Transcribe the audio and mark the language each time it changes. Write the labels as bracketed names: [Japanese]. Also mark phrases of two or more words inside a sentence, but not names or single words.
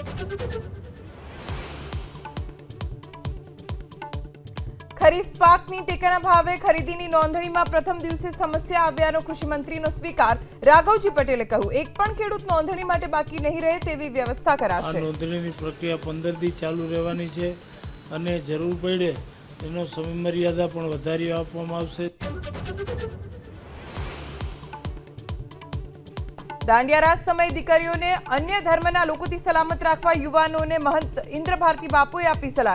[Gujarati] ખરીફ પાકની ટેકાના ભાવે ખરીદીની નોંધણીમાં પ્રથમ દિવસે સમસ્યા આવ્યાનો કૃષિમંત્રીનો સ્વીકાર। રાઘવજી પટેલે કહ્યું, એક પણ ખેડૂત નોંધણી માટે બાકી નહીં રહે તેવી વ્યવસ્થા કરાશે। આ નોંધણીની પ્રક્રિયા 15 દી ચાલુ રહેવાની છે અને જરૂર પડે એનો સમયમર્યાદા પણ વધારી આપવામાં આવશે। દાંડિયા રાસ સમયે દીકરીઓને अन्य ધર્મના લોકોથી સલામત રાખવા યુવાનોને મહંત ઇન્દ્ર ભારતી બાપુએ આપી સલાહ।